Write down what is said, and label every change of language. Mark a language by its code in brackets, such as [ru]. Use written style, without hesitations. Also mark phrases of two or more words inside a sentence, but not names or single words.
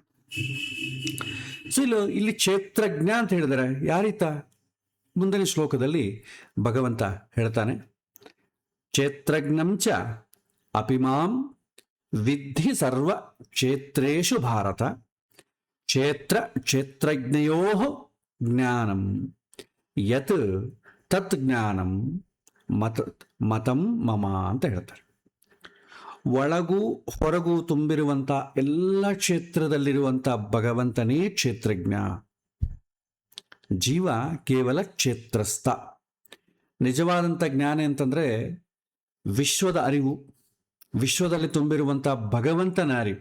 [kn] ಸೊ ಇಲ್ಲಿ ಕ್ಷೇತ್ರಜ್ಞ ಅಂತ ಹೇಳಿದರೆ ಯಾರೀತ? ಮುಂದಿನ ಶ್ಲೋಕದಲ್ಲಿ ಭಗವಂತ ಹೇಳ್ತಾನೆ, [sa] ಕ್ಷೇತ್ರಜ್ಞಂಚ ಅಪಿಮಾಂ ವಿದ್ಧಿ ಸರ್ವ ಕ್ಷೇತ್ರೇಷು ಭಾರತ ಕ್ಷೇತ್ರಜ್ಞಯೋ ಜ್ಞಾನಂ ಯತ್ ತತ್ ಜ್ಞಾನಂ ಮತಂ ಮಮ [kn] ಅಂತ ಹೇಳ್ತಾರೆ. ಒಳಗೂ ಹೊರಗೂ ತುಂಬಿರುವಂಥ ಎಲ್ಲ ಕ್ಷೇತ್ರದಲ್ಲಿರುವಂಥ ಭಗವಂತನೇ ಕ್ಷೇತ್ರಜ್ಞ. ಜೀವ ಕೇವಲ ಕ್ಷೇತ್ರಸ್ಥ. ನಿಜವಾದಂಥ ಜ್ಞಾನ ಅಂತಂದರೆ ವಿಶ್ವದ ಅರಿವು, ವಿಶ್ವದಲ್ಲಿ ತುಂಬಿರುವಂಥ ಭಗವಂತನ ಅರಿವು.